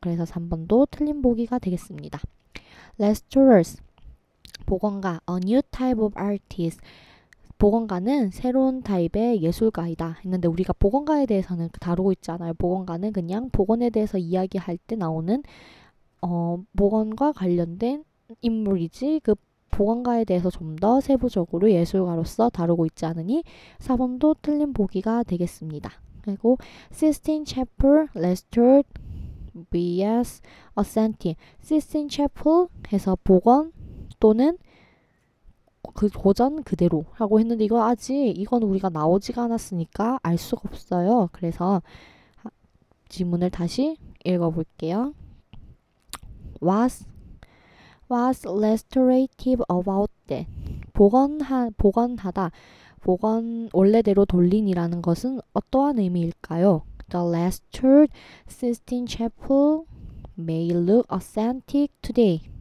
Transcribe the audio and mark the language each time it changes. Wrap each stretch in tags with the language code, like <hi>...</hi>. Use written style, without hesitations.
<ko>그래서 3번도 틀린 보기가 되겠습니다. Restorers 복원가</ko> <en>A new type of artist</en> <ko>복원가는 새로운 타입의 예술가이다 했는데 우리가 복원가에 대해서는 다루고 있지 않아요. 복원가는 그냥 복원에 대해서 이야기할 때 나오는 복원과 관련된 인물이지 그 복원가에 대해서 좀 더 세부적으로 예술가로서 다루고 있지 않으니 4번도 틀린 보기가 되겠습니다. 그리고</ko> <en>Sistine Chapel Restored vs.</en> <ko>Authentic Sistine Chapel 해서 복원 또는 그 고전 그대로 라고 했는데 이건 우리가 나오지가 않았으니까 알 수가 없어요. 그래서 지문을 다시 읽어볼게요.</ko> <en>Was restorative about that.</en> <ko>복원하다. 복원 원래대로 돌린이라는 것은 어떠한 의미일까요?</ko> <en>The restored Sistine Chapel may look authentic today.</en>